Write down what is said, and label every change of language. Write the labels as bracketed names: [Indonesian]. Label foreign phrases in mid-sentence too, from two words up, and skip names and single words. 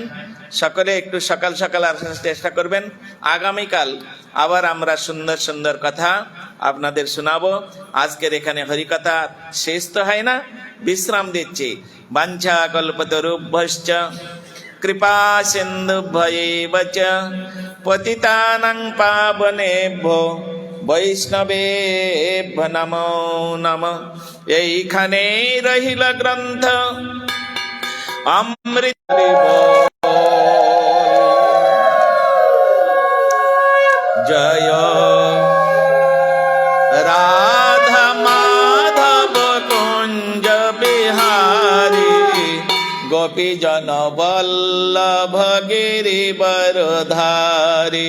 [Bangla] সকলে একটু সকাল সকাল আসার চেষ্টা করবেন। আগামীকাল আবার আমরা সুন্দর সুন্দর কথা আপনাদের শোনাবো। আজকের এখানে হরিকথা শেষ তো হয় না, বিশ্রাম দিচ্ছি। [Sanskrit] বাঞ্ছা কল্পতরুভ্যশ্চ কৃপা সিন্ধুভ্যৈব চ পতিতানাং পাবনেভ্যো বৈষ্ণবেভ্যো নমো নমঃ। [Bangla] এইখানে রহিল গ্রন্থ অমৃত। জয় রাধা মাধব কুঞ্জ বিহারী, গোপী জন বল্লভ গিরিবরধারী।